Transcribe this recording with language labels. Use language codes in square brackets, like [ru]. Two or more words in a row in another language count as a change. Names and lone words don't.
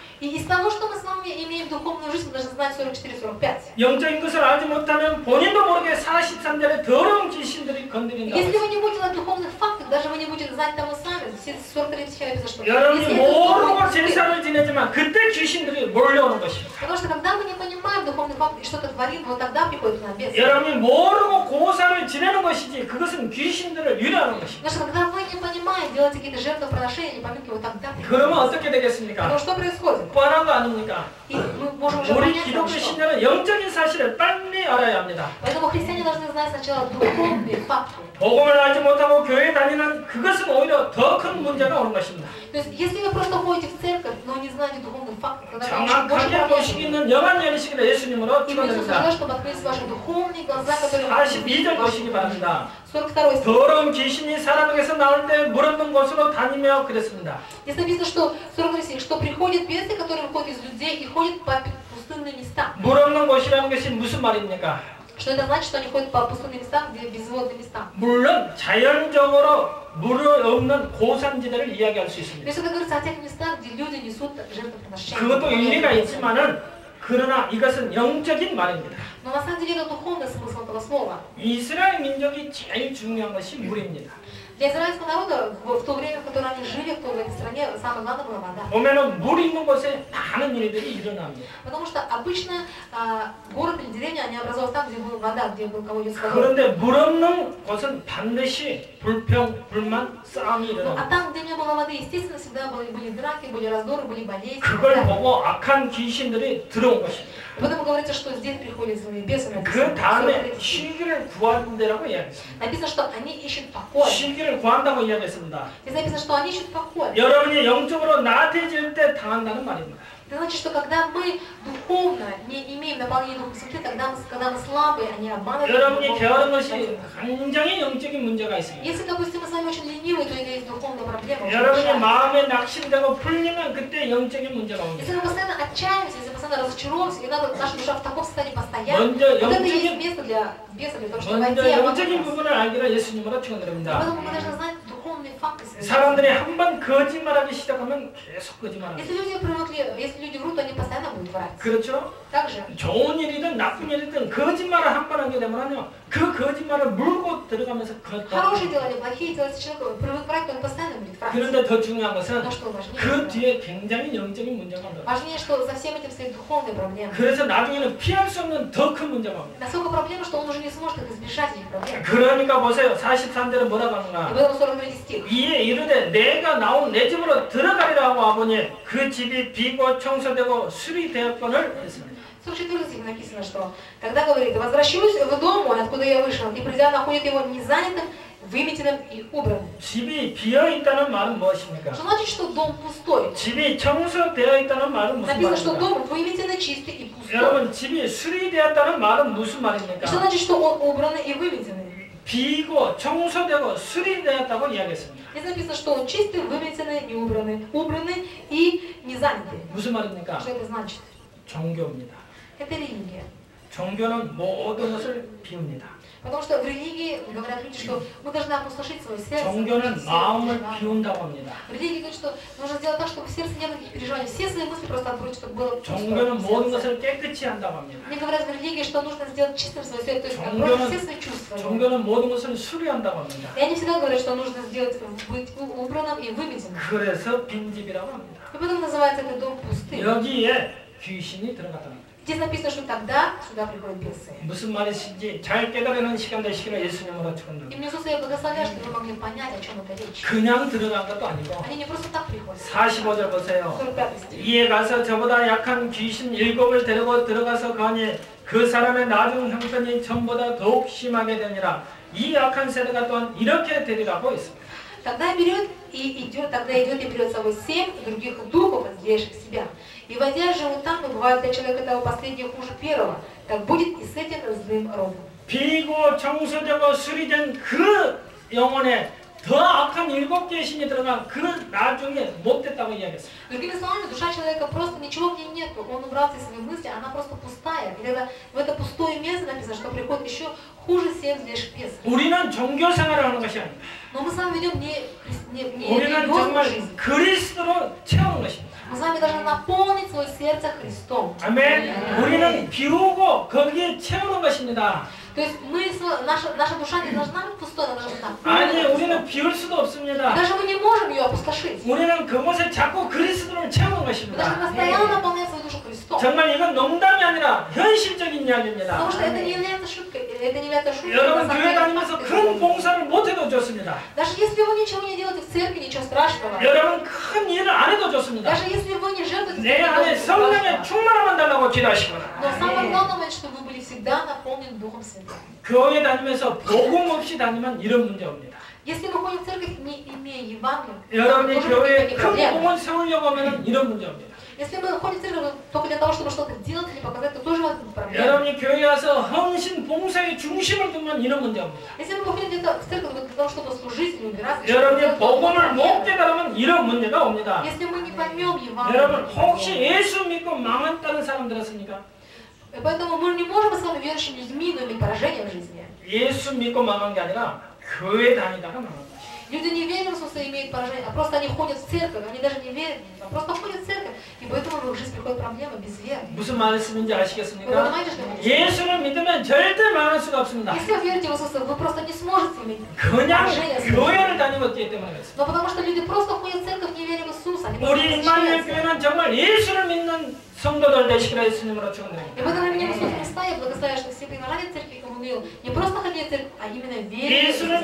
[ru] И из того, что мы с вами имеем духовную жизнь, мы должны знать 44-45. [ko] 영적인 것을 알지 못하면 본인도 모르게 43절에 더러운 귀신들이 건드린다고 [ru] Если [ko] 했습니다. [ru] вы не будете знать духовных фактов, даже вы не будете знать того сами, 43 стихе написано, что [ko] 여러분이 [ru] если это [ko] 모르고 [ru] духовный аспект, [ko] 제사를 지내지만 그때 귀신들이 몰려오는 것입니다. [ru] потому что когда мы не понимаем духовный факт и что-то творим, вот тогда приходит к нам бес. [ko] 여러분이 모르고 고사를 지내는 것이지 그것은 귀신들을 유래하는 것입니다. [ru] Потому что когда вы не понимаете, делаете какие-то жертвоприношения или поминки, вот тогда приходит. [ko] 그러면 어떻게 되겠습니까? [ru] Потому что происходит? [ko] 뻔한 거 아닙니까? [ru] И мы можем уже [ko] 우리 [ru] понять, [ko] 기독교 [ru] что. [ko] 신자는 영적인 사실을 빨리 알아야 합니다. [ru] Поэтому христиане должны знать сначала духовные факты. [ko] 복음을 알지 못하고 교회 다니는 그것은 오히려 더 큰 문제가 오는 것입니다. [ru] То есть, если вы просто ходите в церковь, но не знаете духовных фактов, тогда это очень больше [ko] 정확하게 볼 수 [ru] проблем. [ko] 있는 영안 열리시기를 예수님으로 [ru] И мы Иисус [ko] 축원드립니다. [ru] желает, чтобы открылись ваши духовные глаза, которые [ko] 42절 보시기 바랍니다. [ru] 42 стих. [ko] 더러운 귀신이 사람에게서 나올 때 물 없는 곳으로 다니며 그랬습니다. [ru] Здесь написано, что 42 стих, что приходят бесы, которые выходят из людей и ходят по пустынным местам. [ko] 물 없는 곳이라는 것이 무슨 말입니까? [ru] Что это значит, что они ходят по пустынным местам, где безводные места. [ko] 물론 자연적으로 물 없는 고산지대를 이야기할 수 [ru] То [ko] 있습니다. [ru] есть это говорится о тех местах, где люди несут жертвоприношения. [ko] 그것도 일리가 있지만은 그러나 이것은 영적인 말입니다. [ru] Но на самом деле это духовный смысл этого слова. [ko] 이스라엘 민족이 제일 중요한 것이 물입니다. [ru] Для израильского народа в то время, в котором они жили, в той стране, самое главное была вода. [ko] 보면은 물 있는 곳에 많은 일들이 일어납니다. [ru] Потому что обычно город или деревня, они образовывались там, где была вода, где был колодец водой. [ko] 그런데 물 없는 곳은 반드시 불평, 불만, 싸움이 [ru] А [ko] 일어납니다. [ru] там, где не было воды, естественно, всегда были драки, были раздоры, были болезни. [ko] 그걸 보고 악한 귀신들이 들어온 것입니다. [ru] Поэтому говорится, что здесь приходят злые бесы. [ko] 그 다음에 쉬기를 구한다라고 이야기했습니다. [ru] Написано, что они ищут покой. [ko] 쉬기를 구한다고 이야기했습니다. [ru] Здесь написано, что они ищут покой. [ko] 여러분이 영적으로 나태해질 때 당한다는 말입니다. [ru] Это значит, что когда мы духовно не имеем наполнения Духа Святым, когда мы слабые, они обманывают. [ko] 여러분이 게으른 것이 굉장히 영적인 문제가 있습니다. [ru] Если, допустим, мы с вами очень ленивые, то это есть духовная проблема. [ko] 여러분이 마음에 낙심되고 풀리면 그때 영적인 문제가 옵니다. [ru] Если мы постоянно отчаиваемся, если мы постоянно разочаровываемся, и наша душа в таком состоянии постоянно, [ko] 먼저 [ru] вот это и есть [ko] 영적인 [ru] место для беса, для того, чтобы [ko] 먼저 [ru] войти и [ko] 영적인 [ru] обмануть нас. [ko] 부분을 알기를 예수님으로 [ru] И [ko] 축원드립니다. [ru] поэтому мы должны знать духовные факты. [ko] 사람들이 한번 거짓말하기 시작하면 계속 거짓말합니다. [ru] Если люди привыкли, если люди врут, то они постоянно будут врать. [ko] 그렇죠? [ru] Также, [ko] 좋은 일이든 나쁜 일이든 거짓말을 한 번 하게 되면요, 그 거짓말을 물고 들어가면서 [ru] хорошие дела или плохие дела, если человек привык врать, то он постоянно будет врать. [ko] 그런데 더 중요한 것은 [ru] Но что важнее? [ko] 그 뒤에 굉장히 영적인 문제가 온다. [ru] Важнее, что за всем этим стоит духовная проблема. [ko] 그래서 나중에는 피할 수 없는 더 큰 문제가 옵니다. [ru] Насколько проблема, что он уже не сможет их избежать этих проблем. [ko] 그러니까 보세요. 43절은 뭐라고 [ru] И [ko] 하는가? [ru] поэтому 43 стих. [ko] 이에 이르되 내가 나온 내 집으로 들어가리라고 하보니 그 집이 비고 청소되고 수리되었거늘 했습니다. [ru] 44 стих написано, что тогда говорит, возвращусь в дом мой, откуда я вышел, и придя находит его незанятым, выметенным и убранным. [ko] 집이 비어 있다는 말은 무엇입니까? [ru] Что значит, что дом пустой? [ko] 집이 청소되어 있다는 말은 무슨 [ru] Написано, что [ko] 말입니까? [ru] дом выметенный, чистый и пустой. [ko] 여러분, 집이 수리되었다는 말은 무슨 [ru] И [ko] 말입니까? [ru] что значит, что он убранный и выметенный? [ko] 비고 청소되고 수리되었다고 이야기했습니다. [ru] Здесь написано, что он чистый, выметенный, не убранный, убранный и не занятый. [ko] 무슨 말입니까? [ru] Что это значит? [ko] 종교입니다. [ru] Это религия. [ko] 종교는 모든 것을 비웁니다. [ru] Потому что в религии говорят люди, что мы должны опустошить свое сердце. [ko] 종교는 마음을 비운다고 합니다. [ru] В религии говорят, что нужно сделать так, чтобы в сердце не было никаких переживаний. Все свои мысли просто отбросить, чтобы было [ko] 종교는 모든 [ru] пусто. [ko] 것을 깨끗이 한다고 합니다. [ru] Мне говорят в религии, что нужно сделать чистым свое сердце, то есть отбросить все свои чувства. [ko] 종교는 모든 것을 수리한다고 합니다. [ru] И они всегда говорят, что нужно сделать, быть убранным и выметенным. [ko] 그래서 빈집이라고 합니다. [ru] И поэтому называется этот дом пустым. [ko] 여기에 귀신이 들어갔다는 거예요. [ru] Здесь написано, что тогда сюда приходят бесы. [ko] 무슨 말인지 잘 깨달으는 시간 되시기를 예수님으로 [ru] И [ko] 축원합니다. [ru] мне Иисус, я благословляю, чтобы вы могли понять, о чем это речь. [ko] 그냥 들어간 것도 아니고 [ru] Они не просто так приходят. [ko] 45절 보세요. [ru] 45 стих. [ko] 이에 가서 저보다 약한 귀신 7을 데리고 들어가서 거니 그 사람의 나중 형편이 전보다 더욱 심하게 되니라. 이 약한 세대가 또한 이렇게 되리라고 했습니다. [ru] Тогда идет и берет с собой 7 других духов, разделивших себя. И войдя живут там, и бывает для человека того последнего хуже первого. Так будет и с этим злым родом. [ko] 비고 청소되고 수리된 그 영혼에 더 악한 7개의 신이 들어간 그 나중에 못됐다고 이야기했어요. [ru] Другими словами, душа человека просто ничего в ней нет. Он убрался из своей мысли, она просто пустая. И тогда в это пустое место написано, что приходит еще хуже 7 злейших бесов. [ko] 우리는 종교 생활을 하는 것이 아닙니다. [ru] Но мы с вами ведем не [ko] 우리는 [ru] религиозную [ko] 정말 [ru] жизнь. [ko] 그리스도로 채우는 것입니다. [ru] Мы с вами должны наполнить свое сердце Христом. [ko] 아멘. 우리는 비우고 거기에 채우는 것입니다. [ru] То есть наша душа не должна быть пустой, она должна быть [ko] 아니, [ru] наполнена. [ko] 우리는 비울 수도 없습니다. [ru] Даже мы не можем ее опустошить. [ko] 우리는 그곳에 자꾸 그리스도를 채우는 [ru] Мы должны [ko] 것입니다. [ru] постоянно наполнять свою душу Христом. [ko] 정말 이건 농담이 아니라 현실적인 이야기입니다. [ru] Потому что это не является шуткой, это не является шуткой. [ko] 여러분 [ru] это на [ko] 교회 [ru] самом деле [ko] 다니면서 [ru] факт. [ko] 큰 봉사를 못해도 좋습니다. [ru] Даже если вы ничего не делаете в церкви, ничего страшного. [ko] 여러분 큰 일을 안 해도 좋습니다. [ru] Даже если вы не жертвуете, [ko] 내 안에 성령의 충만함만 달라고 기도하시거나 [ru] но самое главное, чтобы вы были всегда наполнены Духом Святым. [ko] 교회 다니면서 복음 없이 다니면 이런 문제 옵니다. [ru] Если мы ходим в церковь, не имея Евангелия, [ko] 여러분이 [ru] тоже [ko] 교회에 [ru] никаких [ko] 큰 [ru] проблем. [ko] 복음을 세우려고 하면 이런 문제 옵니다. [ru] Если мы ходим в церковь только для того, чтобы что-то делать или показать, то тоже возникнут проблемы. [ko] 여러분이 교회에 와서 헌신 봉사의 중심을 두면 이런 문제 옵니다. [ru] Если мы ходим где-то в церковь для того, чтобы служить или убираться, [ko] 여러분이 복음을 못 깨달으면 이런 문제가 옵니다. [ru] если мы не поймем Евангелие, [ko] 여러분 혹시 예수 믿고 망했다는 사람 들었습니까? [ru] поэтому мы не можем с вами верующими людьми, но иметь поражение в жизни. [ko] 예수 믿고 망한 게 아니라 교회 다니다가 망한 거예요. [ru] Люди не верят в Иисуса и имеют поражение, а просто они ходят в церковь, они даже не верят, а просто ходят в церковь, и поэтому в их жизнь приходят проблемы без веры. [ko] 무슨 말씀인지 [ru] Вы [ko] 아시겠습니까? [ru] понимаете, что я хочу? [ko] 예수를 믿으면 절대 망할 수가 없습니다. [ru] Если вы верите в Иисуса, вы просто не сможете иметь [ko] 그냥 [ru] поражение. [ko] 교회를 다니고 있기 때문에 그렇습니다. [ru] Но потому что люди просто ходят в церковь, не веря в Иисуса, они просто [ko] 우리 임마누엘 [ru] восхищаются. [ko] 교회는 정말 예수를 믿는 성도들 되시기를 예수님으로 축원드립니다. [ru] И в этом именем Иисуса Христа я благословляю, что все прихожане церкви Коммунил не просто ходили в церковь, а именно верили в [ko] 예수를